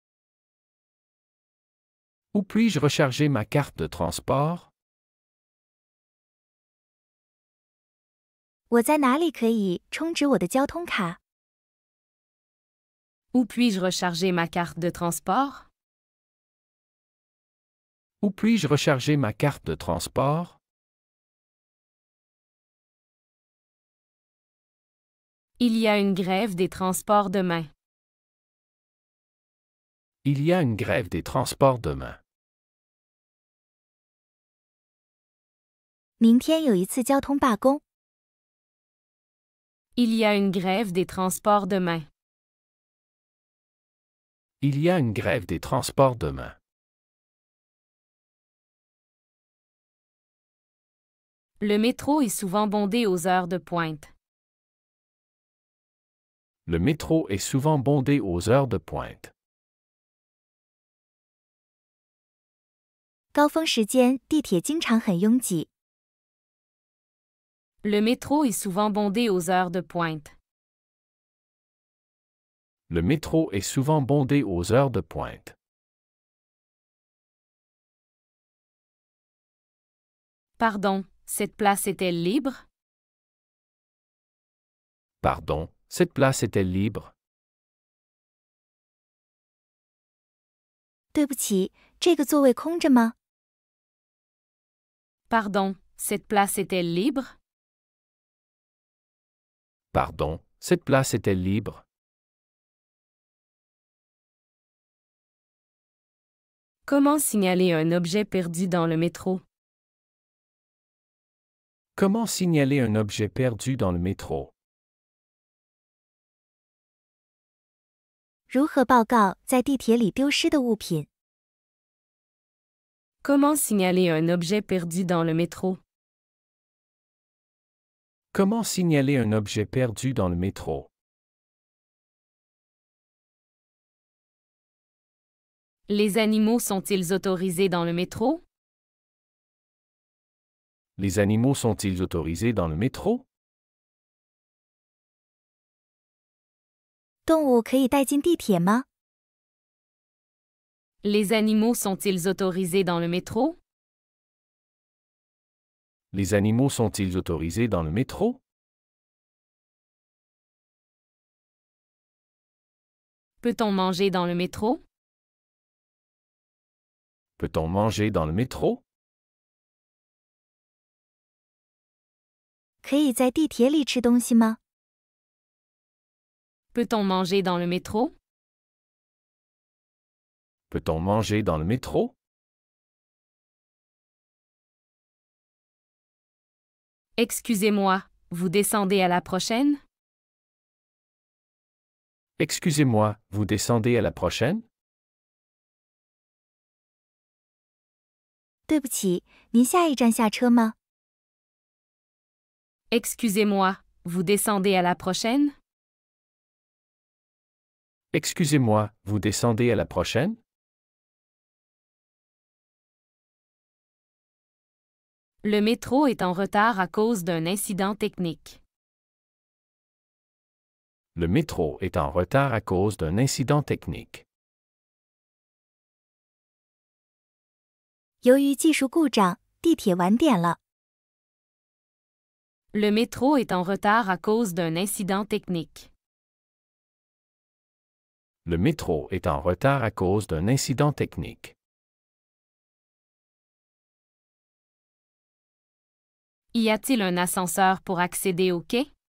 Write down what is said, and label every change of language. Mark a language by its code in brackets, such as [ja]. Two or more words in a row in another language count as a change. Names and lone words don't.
[fr] Où puis-je recharger ma carte de transport? [zh] 我在哪里可以充值我的交通卡？ [fr] Où puis-je recharger ma carte de transport? Où puis-je recharger ma carte de transport? Il y a une grève des transports demain. Il y a une grève des transports demain. [zh] 明天有一次交通罢工。 [fr] Il y a une grève des transports demain. Il y a une grève des transports demain. Le métro est souvent bondé aux heures de pointe. Le métro est souvent bondé aux heures de pointe. [zh] 高峰时间地铁经常很拥挤。 [fr] Le métro est souvent bondé aux heures de pointe. Le métro est souvent bondé aux heures de pointe. Pardon, cette place est-elle libre? Pardon, cette place est-elle libre? [zh] 对不起，这个座位空着吗？ [fr] Pardon, cette place est-elle libre? Pardon, cette place est-elle libre? Comment signaler un objet perdu dans le métro? Comment signaler un objet perdu dans le métro? [zh] 如何报告在地铁里丢失的物品？ [fr] Comment signaler un objet perdu dans le métro? Comment signaler un objet perdu dans le métro? Les animaux sont-ils autorisés dans le métro? Les animaux sont-ils autorisés dans le métro? [zh] 动物可以带进地铁吗？ [fr] Les animaux sont-ils autorisés dans le métro? Les animaux sont-ils autorisés dans le métro? Peut-on manger dans le métro? Peut-on manger dans le métro? [zh] 可以在地铁里吃东西吗？ [fr] Peut-on manger dans le métro? Peut-on manger dans le métro? Excusez-moi, vous descendez à la prochaine? Excusez-moi, vous descendez à la prochaine? [zh] 对不起，您下一站下车吗？ [fr] Excusez-moi, vous descendez à la prochaine? Excusez-moi, vous descendez à la prochaine? Le métro est en retard à cause d'un incident technique. Le métro est en retard à cause d'un incident technique. [zh] 由于技术故障，地铁晚点了。 [fr] Le métro est en retard à cause d'un incident technique. Le métro est en retard à cause d'un incident technique. Y a-t-il un ascenseur pour accéder au quai?